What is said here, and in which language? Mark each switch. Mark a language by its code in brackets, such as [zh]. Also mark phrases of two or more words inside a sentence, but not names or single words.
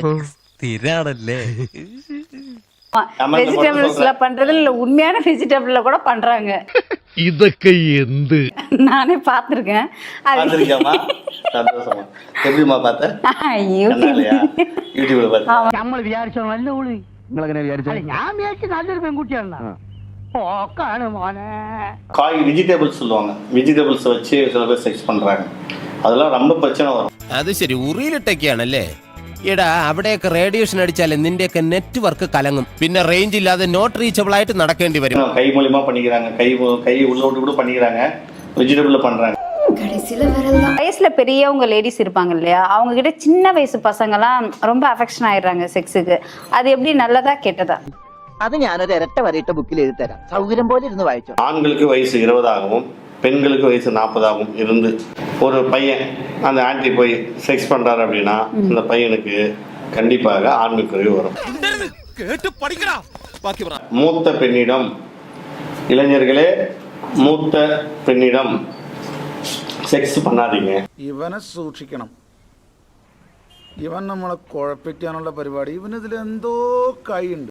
[ta] வெஜிடபிள்ஸ்ல பண்றது இல்ல, உண்மையான வெஜிடபிள்ல கூட பண்றாங்க. இதற்கு எந்த நானே பாத்திருக்கேன். பாத்திருக்கேமா? சந்தோஷமா. எப்படிமா பார்த்த? யூடியூப்ல பார்த்த. [ml] നമ്മൾ വിചാരിച്ചോ നല്ല ഉള്ളി നിങ്ങളെങ്ങനെ വിചാരിച്ചോ ഞാൻ വിചാരിച്ചു നല്ലൊരു പെൺകുട്ടിയാണ് ഓക്കാണ് മോനെ. [ta] காய் வெஜிடபிள்ஸ் சொல்லுவாங்க. வெஜிடபிள்ஸ் வச்சு சில பேர் செக்ஸ் பண்றாங்க. அதெல்லாம் ரொம்ப பிரச்சனை வரும். [ml] അത് ശരി, ഉറിയിലിട്ടൊക്കെയാണല്ലേ? എടാ, അവിടെയൊക്കെ റേഡിയേഷൻ അടിച്ചാൽ നിന്റെയൊക്കെ നെറ്റ്വർക്ക് കലങ്ങും. പിന്നെ റേഞ്ച് ഇല്ലാതെ [en] not reachable [ml] ആയിട്ട് നടക്കേണ്ടി വരും. [ta] கை மூலியமா பண்ணிக்கிறாங்க, கை உள்ளோட்டு கூட பண்ணிக்கிறாங்க, வெஜிடபிள்ல பண்றாங்க. வயசுல பெரியவங்க லேடிஸ் இருப்பாங்க இல்லையா, அவங்க கிட்ட சின்ன வயசு பசங்கலாம் ரொம்ப அஃபெக்ஷன் ஆயிடுறாங்க செக்ஸுக்கு. அது எப்படி, நல்லதா கெட்டதா? [ml] അത് ഞാനൊരു ഇരട്ട വരയിട്ട ബുക്കിൽ എഴുതി തരാം, സൗകര്യം പോലെ ഇരുന്ന് വായിച്ചോ. [ta] ஆண்களுக்கு வயசு 20 ஆகவும் பெண்களுக்கு வயசு 40 ஆகவும் இருந்து ஒரு பையன் அந்த ஆன்டி போய் செக்ஸ் பண்றாரு அப்படின்னா அந்த பையனுக்கு கண்டிப்பாக ஆண்மை குறைவு வரும். மூத்த பெண்ணிடம், இளைஞர்களே மூத்த பெண்ணிடம் സെക്സ് பண்ணாதீங்க. [ml] ഇവനെ സൂക്ഷിക്കണം. ഇവൻ നമ്മളെ കുഴപ്പിക്കാനുള്ള പരിപാടി, ഇവനിതിലെന്തോ കൈയുണ്ട്.